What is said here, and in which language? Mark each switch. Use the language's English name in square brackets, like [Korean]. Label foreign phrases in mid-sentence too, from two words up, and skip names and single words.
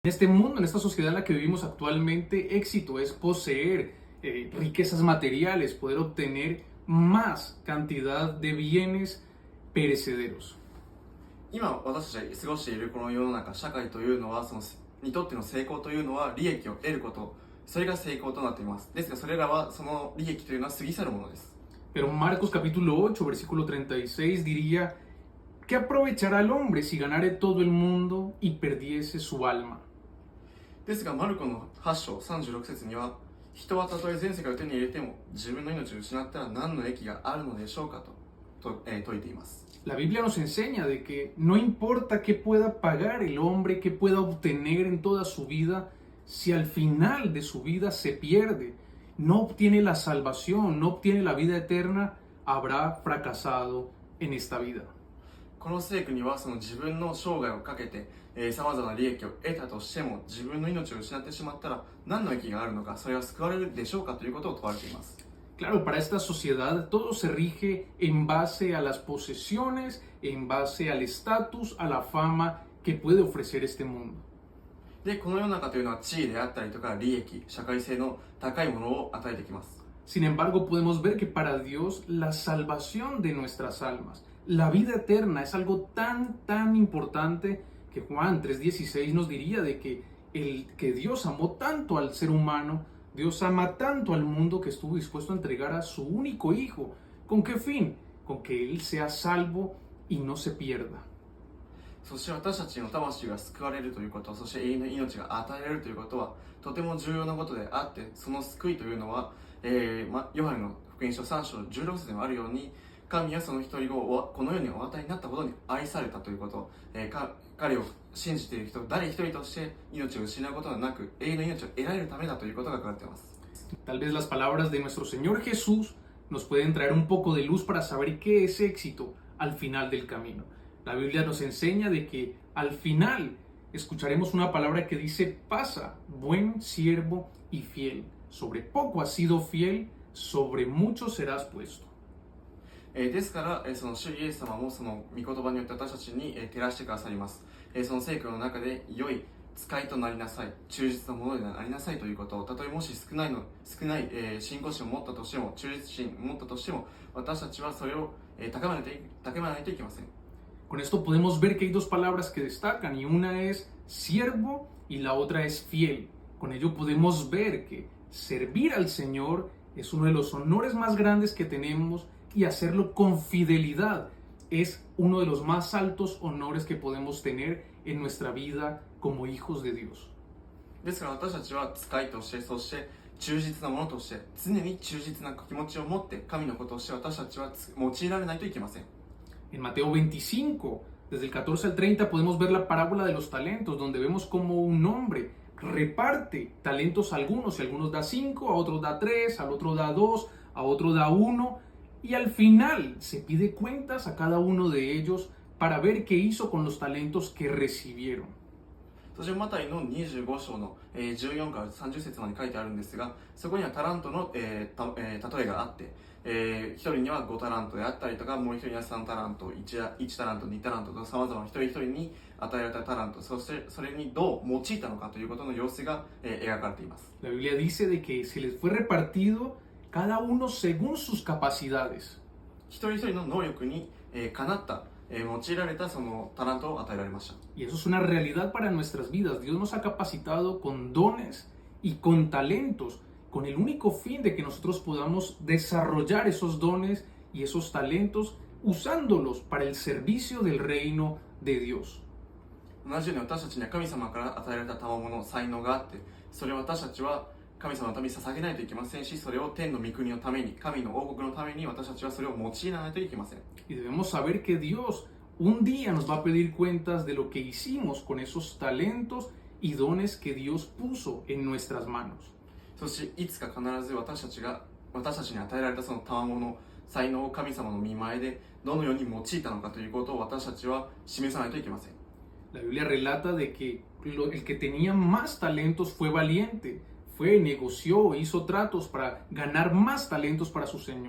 [Spanish] En este mundo, en esta sociedad en la que vivimos actualmente, éxito es poseer riquezas materiales, poder obtener más cantidad de bienes perecederos. [Japanese] 今私たちが過ごしているこの世の中、社会というのはにとっての成功というのは利益を得ること、それが成功となっています。ですがそれらはその利益というのは過ぎ去るものです。 [Spanish] Pero Marcos capítulo 8, versículo 36 diría: ¿qué aprovechará el hombre si ganare todo el mundo y perdiese su alma? [Japanese] ですがマルコの8章36節には、人はたとえ全世界を手に入れても自分の命を失ったら何の益があるのでしょうかと説いています。 [Spanish] La Biblia nos enseña de que no importa qué pueda pagar el hombre, qué pueda obtener en toda su vida, si al final de su vida se pierde, no obtiene la salvación, no obtiene la vida eterna, habrá fracasado en esta vida. [Japanese] この聖句にはその自分の生涯をかけてさまざまな利益を得たとしても自分の命を失ってしまったら何の益があるのか、それは救われるでしょうかということを問われています。 [Spanish] Claro, para esta sociedad todo se rige en base a las posesiones, en base al estatus, a la fama que puede ofrecer este mundo. [Japanese] で、この世の中というのは地位であったりとか利益、社会性の高いものを与えてきます。 [Spanish] Sin embargo, podemos ver que para Dios la salvación de nuestras almas, la vida eterna, es algo tan importante que Juan 3:16 nos diría de que Dios amó tanto al ser humano, Dios ama tanto al mundo que estuvo dispuesto a entregar a su único hijo. ¿Con qué fin? Con que Él sea salvo y no se pierda. [Japanese] そして私たちの魂が救われるということ、そして永遠の命が与えられるということはとても重要なことであって、その救いというのは、ヨハネの福音書3章16節にもあるように、神はその一人子をこの世にお与えになったことに愛されたということ、彼を信じている人誰一人として命を失うことがなく永遠の命を得られるためだということが書かれています。 [Spanish] Tal vez las palabras de nuestro Señor Jesús nos pueden traer un poco de luz para saber qué es éxito al final del camino. La Biblia nos enseña de que al final escucharemos una palabra que dice: pasa, buen siervo y fiel. Sobre poco has sido fiel, sobre mucho serás puesto. [Japanese] ですから、その主イエス様もその御言葉によって私たちに照らしてくださいます。その聖句の中で良い使いとなりなさい、忠実なものでなりなさいということを、たとえもし少ない、信仰心を持ったとしても、忠実心を持ったとしても、私たちはそれを高めないといけません。 [Spanish] Con esto podemos ver que hay dos palabras que destacan, y una es siervo y la otra es fiel. Con ello podemos ver que servir al Señor es uno de los honores más grandes que tenemos, y hacerlo con fidelidad es uno de los más altos honores que podemos tener en nuestra vida como hijos de Dios. [Japanese] ですから私たちは使いとして、そして忠実なものとして、常に忠実な気持ちを持って神のことをして私たちは用いられないといけません。 [Spanish] En Mateo 25, desde el 14 al 30, podemos ver la parábola de los talentos, donde vemos como un hombre reparte talentos a algunos, y a algunos da 5, a otros da 3, al otro da 2, a otro da 1, y al final se pide cuentas a cada uno de ellos para ver qué hizo con los talentos que recibieron. [Japanese] そしてマタイの25章の14から30節まで書いてあるんですが、そこにはタラントの例えがあって、一人には5タラントであったりとか、もう一人には3タラント、1タラント、2タラントとさまざまな一人一人に与えられたタラント、そしてそれにどう用いたのかということの様子が描かれています。 [Spanish] La Biblia dice de que se les fue repartido cada uno según sus capacidades. [Japanese] 一人一人の能力にかなった用いられたそのタラントを与えられました。 [Spanish] Y eso es una realidad para nuestras vidas. Dios nos ha capacitado con dones y con talentos, con el único fin de que nosotros podamos desarrollar esos dones y esos talentos usándolos para el servicio del reino de Dios. [Japanese] 同じように私たちには神様から与えられた賜物、才能があって、それを私たちは神様のために捧げないといけませんし、それを天の御国のために、神の王国のために私たちはそれを用いらないといけません。 [Spanish] Y debemos saber que Dios un día nos va a pedir cuentas de lo que hicimos con esos talentos y dones que Dios puso en nuestras manos. [Japanese] そしていつか必ず私たちに与えられたその賜物、才能を神様の御前でどのように用いたのかということを私たちは示さないといけません。 [Spanish] La Biblia relata de que el que tenía más talentos fue valiente, negoció, hizo tratos para ganar más talentos para su Señor.